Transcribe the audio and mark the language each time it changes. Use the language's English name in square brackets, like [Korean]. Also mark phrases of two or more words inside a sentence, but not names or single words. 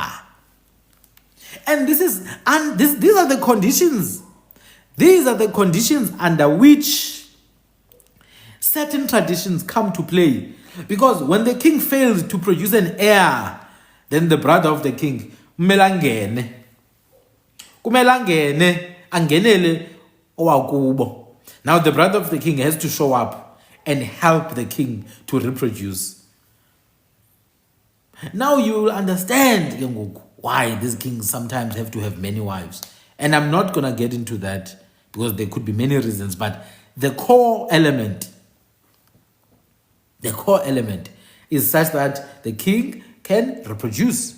[English] And these are the conditions. These are the conditions under which certain traditions come to play. Because when the king fails to produce an heir, then the brother of the king, [Zulu] kumele angenele owakubo. [English] Now the brother of the king has to show up and help the king to reproduce. Now you will understand why these kings sometimes have to have many wives. And I'm not going to get into that because there could be many reasons, but the core element is such that the king can reproduce.